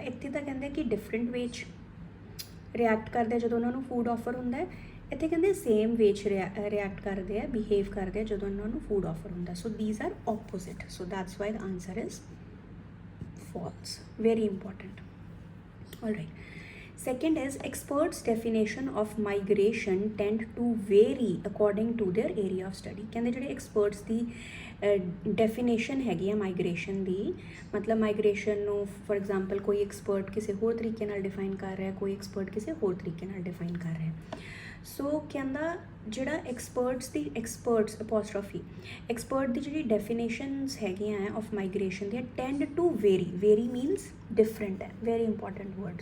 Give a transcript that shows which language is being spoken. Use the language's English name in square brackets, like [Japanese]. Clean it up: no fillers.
[Punjabi] ਇੱਥੇ ਤਾਂ ਕਹਿੰਦੇ ਕਿ ਡਿਫਰੈਂਟ ਵੇ 'ਚ ਰਿਐਕਟ ਕਰਦੇ ਜਦੋਂ ਉਹਨਾਂ ਨੂੰ ਫੂਡ ਆਫਰ ਹੁੰਦਾ ਹੈ। ਇੱਥੇ ਕਹਿੰਦੇ ਸੇਮ ਵੇ 'ਚ ਰਿਐਕਟ ਕਰਦੇ ਆ, ਬਿਹੇਵ ਕਰਦੇ ਆ ਜਦੋਂ ਉਹਨਾਂ ਨੂੰ ਫੂਡ ਆਫਰ ਹੁੰਦਾ। [English] So these are opposite, so that's why the answer is false, very important. All right, second is experts definition of migration tend to vary according to their area of study। [Punjabi] ਕਹਿੰਦੇ ਜਿਹੜੇ experts ਦੀ definition ਹੈਗੀ ਆ migration ਦੀ, ਮਤਲਬ migration ਨੂੰ for example ਕੋਈ expert ਕਿਸੇ ਹੋਰ ਤਰੀਕੇ ਨਾਲ ਡਿਫਾਈਨ ਕਰ ਰਿਹਾ, ਕੋਈ ਐਕਸਪਰਟ ਕਿਸੇ ਹੋਰ ਤਰੀਕੇ ਨਾਲ ਡਿਫਾਈਨ ਕਰ ਰਿਹਾ। ਸੋ ਕਹਿੰਦਾ ਜਿਹੜਾ ਐਕਸਪਰਟਸ ਅਪੋਸਟ੍ਰੋਫੀ ਐਕਸਪਰਟ ਦੀ ਜਿਹੜੀ ਡੈਫੀਨੇਸ਼ਨਸ ਹੈਗੀਆਂ ਹੈ ਆਫ ਮਾਈਗ੍ਰੇਸ਼ਨ ਦੀਆਂ, [English] tend to vary [Punjabi] means different ਹੈ, ਵੈਰੀ ਇੰਪੋਰਟੈਂਟ ਵਰਡ।